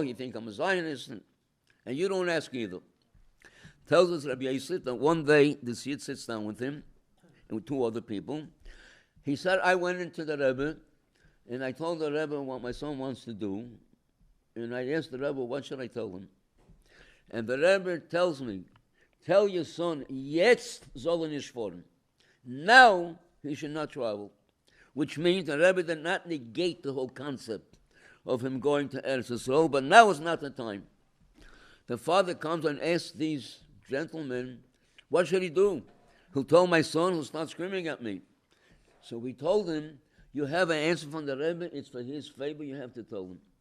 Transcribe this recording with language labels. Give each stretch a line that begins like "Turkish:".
English: He thinks I'm a Zionist. And you don't ask either. Tells us Rabbi Yosef that one day the Sid sits down with him and with two other people. He said, I went into the Rebbe and I told the Rebbe what my son wants to do. And I asked the Rebbe, what should I tell him? And the Rebbe tells me, tell your son,
Yiddish: jetzt soll nicht fahren.
English: Now he should not travel. Which means the Rebbe did not negate the whole concept of him going to Eretz Yisrael, but now is not the time. The father comes and asks these gentlemen, what should he do? He'll tell my son, he'll start screaming at me. So we told him, you have an answer from the Rebbe, it's for his favor, you have to tell him.